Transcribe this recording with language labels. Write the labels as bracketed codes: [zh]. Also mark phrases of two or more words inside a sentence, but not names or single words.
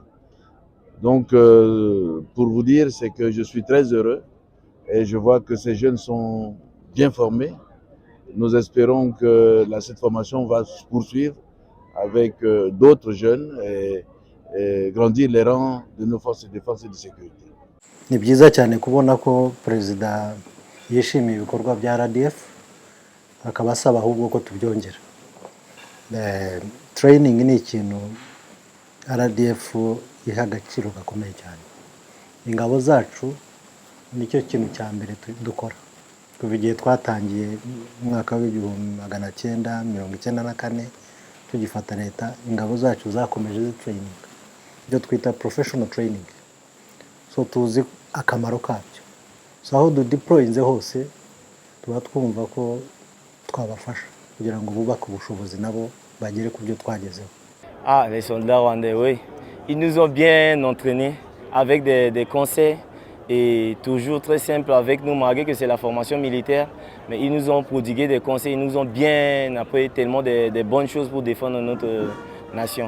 [fr] Donc, pour vous dire, c'est que je suis très heureux et je vois que ces jeunes sont bien formés. Nous espérons que cette formation va se poursuivre avec d'autres jeunes et grandir les rangs de nos forces de défense et de sécurité. [rw] Ni byiza cyane kubona ko perezida yishimiye ibikorwa bya RDF akaba asaba ahubwo ko tubyongera. Training ni ikintu RDF iha agaciro gakomeye cyane. Ingabo zacu nicyo kintu cya mbere dukora. Kuva igihe twatangiye mu mwaka w'1994 tugifata leta, ingabo zacu zakomeje training, ibyo twita [en] professional training. [rw] So tuzi akamaro kabyo. So aho deployinze hose tuba twumva ko twabafasha kugira ngo bubake ubushobozi nabo bagere ku byo twagezeho. [fr] Les soldats rwandais, oui. Ils nous ont bien entraînés avec des conseils et toujours très simple avec nous, malgré que c'est la formation militaire. Mais ils nous ont prodigué des conseils, ils nous ont bien appris tellement des bonnes choses pour défendre notre nation.